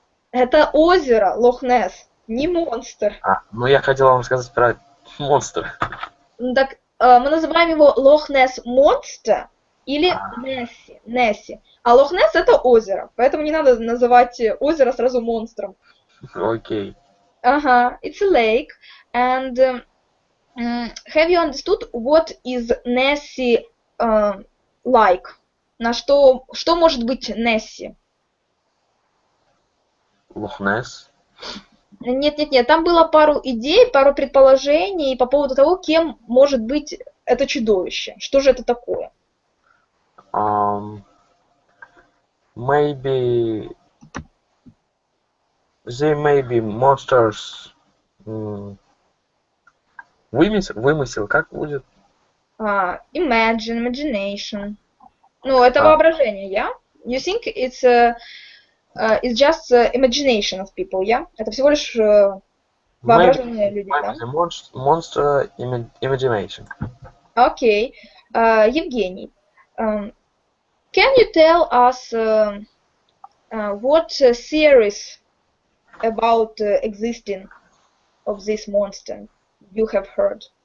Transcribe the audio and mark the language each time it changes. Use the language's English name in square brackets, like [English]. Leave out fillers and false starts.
[Russian] Это озеро, Loch Ness, не монстр. Ну я хотел вам сказать про монстр. Так мы называем его Loch Ness Monster или Nessie. А Loch Ness это озеро, поэтому не надо называть озеро сразу монстром. Окей. [English] It's a lake. And have you understood what is Nessie like? [Russian] На что может быть Nessie? Loch Ness. Нет, там было пару идей, пару предположений по поводу того, кем может быть это чудовище. Что же это такое? [English] Maybe they may be monsters. [Russian] Вымысел, как будет? Imagination. Ну, это А. воображение, [English] yeah? You think it's just imagination of people, yeah? [Russian] Это всего лишь воображение людей, да? [English] Monster imagination. [Russian] Окей. [English] Евгений, can you tell us what theories about existing of this monster you have heard?